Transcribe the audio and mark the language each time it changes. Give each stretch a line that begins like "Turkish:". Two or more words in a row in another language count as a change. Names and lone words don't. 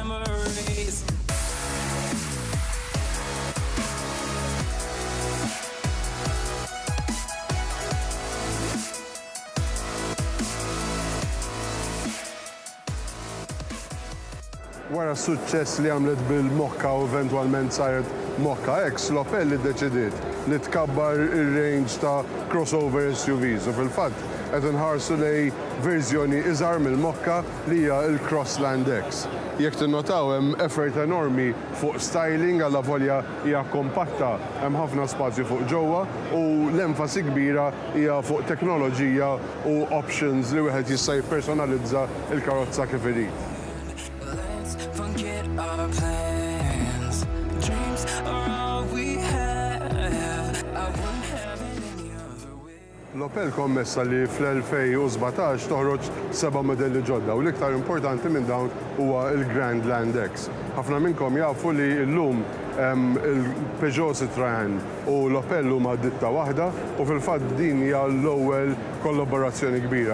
Maltese: Wara s-suċċess li għamlet bil-Mokka u eventwalment saret Mokka X, l-Opel li ddeċidiet li tkabbar ir-range ta'
English: crossover SUVs
Maltese: u fil-fatt qed inħarsu lej verżjoni iżgħar mill-Mokka li hija l-Crossland X. Jekk tinnotaw hemm effort enormi fuq styling għalla volja hija kompatta hemm ħafna spazju fuq ġewwa u l-enfasi kbira hija fuq teknoloġija u options li wieħed jista' jippersonalizza l-karozza kif irid.
English: Our plans, dreams are all we have. I wouldn't have it any other way.
Maltese: L-Opel kommessa li fl-2017 toħroġ 7 modelli ġodda u l-iktar importanti minn dawn huwa il-Grand Land X. Ħafna minnkom jafu li llum il-Peugeot Citroën u l-Opel huma ditta waħda u fil-fatt din hija l-ewwel kollaborazzjoni kbira.